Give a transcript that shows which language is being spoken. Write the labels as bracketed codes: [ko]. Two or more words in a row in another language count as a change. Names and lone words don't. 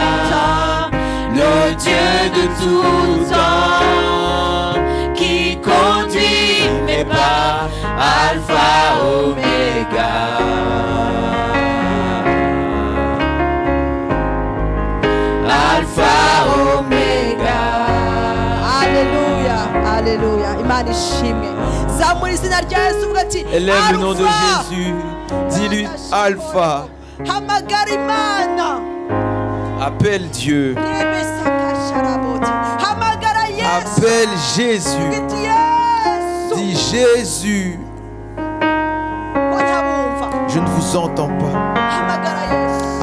[fr] Le Dieu de tout temps qui conduit mes pas. Alpha Omega. Alpha Omega. Alléluia, Alléluia. [rw] Imana ishimwe. Zamura izina rya Yesu uvuga ati [fr] élève le nom de Jésus. Dis-lui Alpha. [rw] Hamagara Imana. [fr] Appelle Dieu. [rw] Hamagara Yesu. [fr] Appelle Jésus. Dis Jésus. Je ne vous entends pas.